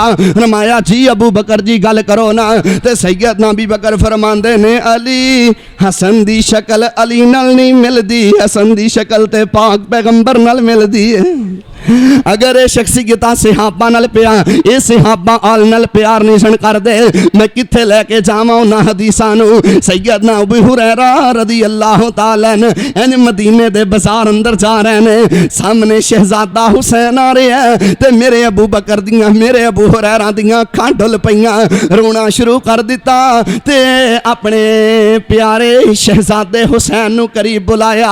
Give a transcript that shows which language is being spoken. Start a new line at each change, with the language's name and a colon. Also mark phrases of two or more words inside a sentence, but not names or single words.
Punjabi: فرمایا جی ابو بکر جی گل کرو نا۔ تے سیدنا ابو بکر فرماندے نے علی حسن دی شکل علی نال نہیں ملدی، حسن دی شکل تے پاک پیغمبر نال ملدی ہے. اگر یہ شخصیتاں صحابہ نال پیار، یہ صحابہ آل نال پیار نہیں سن کردے، میں کتھے لیکے جاواں انہاں حدیثاں نوں? سیدنا ابو ہریرہ
Arabic: رضی اللہ تعالیٰ عنہ
Punjabi: مدینے دے بازار اندر جا رہے نے، سامنے شہزادہ حسین آ رہا ہے تے میرے ابو بکر دیاں میرے ابو ہریرہ دیاں اکھاں ڈل پئیاں، رونا شروع کر دتا تے اپنے پیارے شہزادے حسین نوں قریب بلایا.